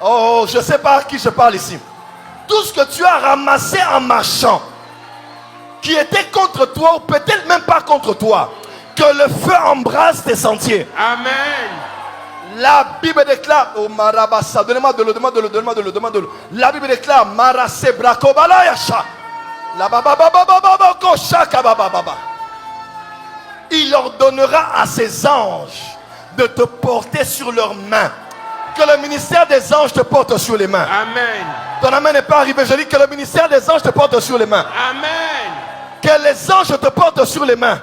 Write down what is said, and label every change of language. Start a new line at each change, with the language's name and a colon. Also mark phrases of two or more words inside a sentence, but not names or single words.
French: Oh, je ne sais pas à qui je parle ici. Tout ce que tu as ramassé en marchant, qui était contre toi ou peut-être même pas contre toi, que le feu embrasse tes sentiers. Amen. La Bible déclare, oh Marabassa, donnez-moi de l'eau, demande-le. La Bible déclare, Marase Bracobala Yasha. La baba baba baba koshaka baba baba. Il ordonnera à ses anges de te porter sur leurs mains. Que le ministère des anges te porte sur les mains. Amen. Ton amen n'est pas arrivé. Je dis que le ministère des anges te porte sur les mains. Amen. Que les anges te portent sur les mains.